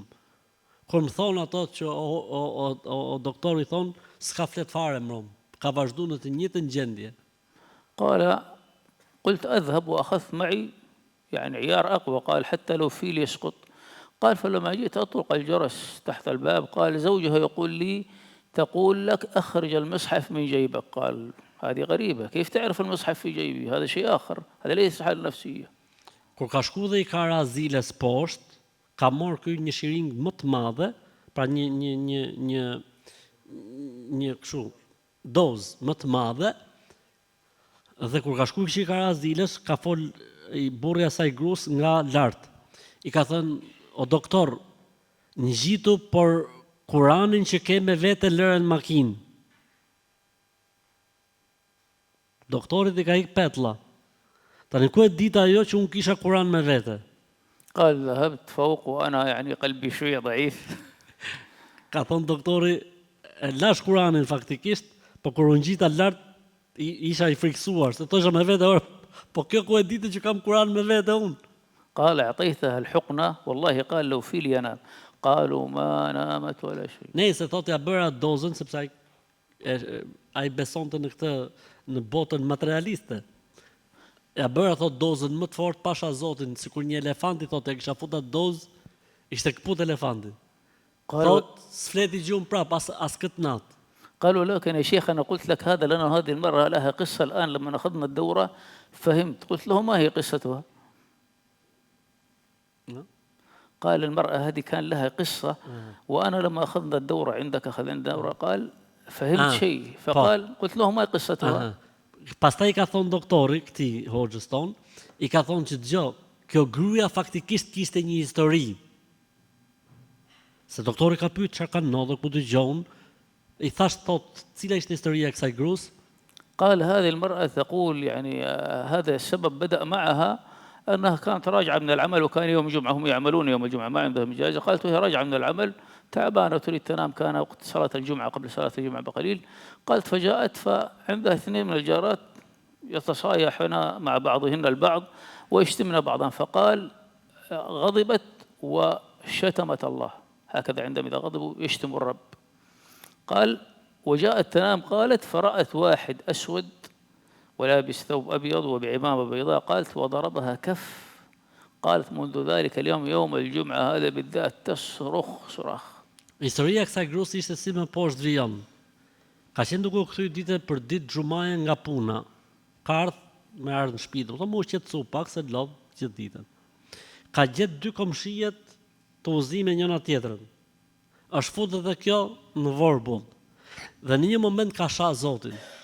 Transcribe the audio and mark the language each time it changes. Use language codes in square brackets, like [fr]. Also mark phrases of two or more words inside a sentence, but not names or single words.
[sq] Kur më thonë ato që o doktori thonë, s'ka flet fare më rom, ka vazhdu në të njëjtën gjendje. [ar] قال قلت أذهب وأخذت معي يعني عيار أقوى قال حتى لو فيل يسقط قال فلما جئت أطرق الجرس تحت الباب قال زوجها يقول لي تقول لك أخرج المصحف من جيبك قال هذه غريبة كيف تعرف المصحف في جيبي هذا شيء آخر هذا ليس حالة نفسية. [sq] Kur ka shku dhe i ka ra ziles poshtë, ka marrë ky një shiring më të madhe, pra një kështu dozë më të madhe, dhe kur ka shku që i ka ra ziles, ka fol i burri asaj grus nga lart. I ka thënë, o doktor, ngjitu por Kuranin që ke me vete lërën makinë. Doktorit i ka ik petlla. Tani ku e dita ajo që unë kisha Kuran me vete? [ar] قال ذهبت فوق وأنا يعني قلبي شوية ضعيف. [sq] Ka thonë doktori, e lash Kuranin faktikisht, po kur unë gjita lart, isha i friksuar, se thosha me vete, po kjo ku e ditë që kam Kuran me vete unë? [ar] قال أعطيتها الحقنة والله قال لو فيل ينام قالوا ما نامت ولا شيء. [sq] Nëse thotë ja bëra dozën sepse ai besonte në këtë në botën materialiste. Ja bëra thot dozën më të fortë pasha Zotin, sikur një elefanti thotë e kisha futur dozë, ishte kput elefanti. Thot s'fleti gjumë prap as këtë natë. [ar] قالوا لكن يا شيخ أنا قلت لك هذا لأن هذه المرأة لها قصة الآن لما أخذنا الدورة فهمت قلت له ما هي قصتها؟ قال المرأة هذه كان لها قصة وأنا لما أخذنا الدورة عندك أخذنا الدورة قال فهمت شيء فقال قلت له ما قصتها؟ [sq] Pastaj ka thonë doktori, këtij hoxhës ton, i ka thonë që dëgjoj, kjo gruaja faktikisht kishte një histori. Se doktori ka pyet çfarë ka ndodhur, ku dëgjon, i thash thot, cila ishte historia e kësaj gruas? [ar] قال هذه المرأة تقول يعني هذا السبب بدأ معها أنها كانت راجعة من العمل وكان يوم الجمعة هم يعملون يوم الجمعة ما عندهم إجازة قالت وهي راجعة من العمل تعبانة وتريد تنام كان وقت صلاة الجمعة قبل صلاة الجمعة بقليل قالت فجاءت فعندها اثنين من الجارات يتصايحن مع بعضهن البعض ويشتمن بعضا فقال غضبت وشتمت الله هكذا عندما إذا غضبوا يشتم الرب قال وجاءت تنام قالت فرأت واحد أسود ولابس ثوب أبيض وبعمامة بيضاء قالت وضربها كف قالت منذ ذلك اليوم يوم الجمعة هذا بالذات تصرخ صراخ. [sq] Historia e kësaj gruas ishte si më poshtë vijon. Ka qenë duke u kthyer ditë për ditë xhumaje nga puna. Ka ardhur në shtëpi, do të thonë qetësu pak se lodh gjithë ditën. Ka gjetë dy komshijet të udhëzime njëna tjetrën. Është futur edhe kjo në vorbull. Dhe në një moment ka shah Zotin.